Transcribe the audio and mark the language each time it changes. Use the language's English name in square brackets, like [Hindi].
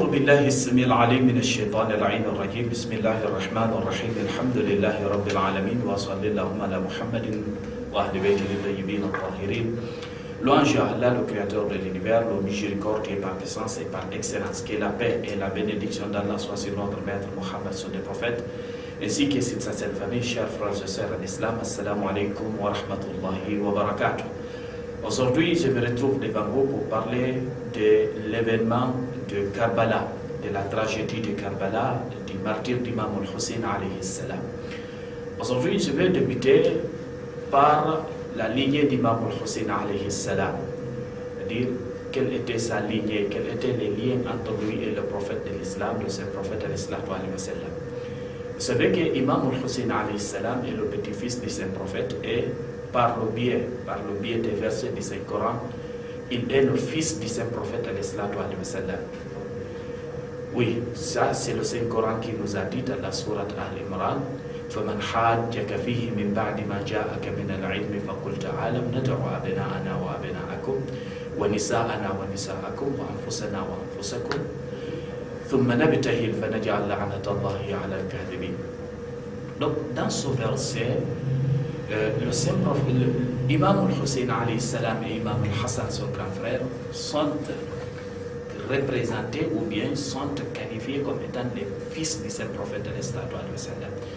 [Arabic] السميع العليم من الشيطان اللعين الرجيم بسم الله الرحمن الرحيم الحمد لله رب العالمين وصلى اللهم على محمد وأهل بيته الطيبين الطاهرين. [French] Louange à Allah, le créateur de l'univers, le miséricordieux par puissance et par excellence. Que la paix et la bénédiction d'Allah soient sur notre maître Mohammed, sur des prophètes, ainsi que sur sa sainte famille. Chers frères et sœurs en islam, [Arabic] assalamu alaikum wa rahmatullahi wa barakatuh. [French] Aujourd'hui, je me retrouve devant vous pour parler de l'événement de Karbala, de la tragédie de Karbala, du martyr d'Imam al-Hussein alayhi salam. Aujourd'hui, je vais débuter par la lignée d'Imam al-Hussein alayhi salam, c'est-à-dire quelle était sa lignée, quels étaient les liens entre lui et le prophète de l'islam, le saint prophète alayhi salam. Vous savez que Imam al-Hussein alayhi salam est le petit-fils du saint prophète et par le biais des versets du Saint-Coran, il est le fils du saint prophète alayhi salam. Oui, ça c'est le Saint-Coran qui nous a dit dans la sourate Al-Imran: [Arabic] فَمَنْ حَاجَّكَ فِيهِ مِنْ بَعْدِ مَا جَاءَكَ مِنَ الْعِلْمِ فَقُلْ تَعَالَوْا نَدْعُ أَبْنَاءَنَا وَأَبْنَاءَكُمْ وَنِسَاءَنَا وَنِسَاءَكُمْ وَأَنفُسَنَا وَأَنفُسَكُمْ ثُمَّ نَبْتَهِلْ فَنَجْعَلْ لَعْنَةَ اللَّهِ عَلَى الْكَاذِبِينَ. [French] Donc dans ce verset, le saint prophète, Imam al-Hussein alayhi salam et Imam al-Hassan, son grand frère, sont représentés ou bien sont qualifiés comme étant les fils du saint prophète alayhi salam.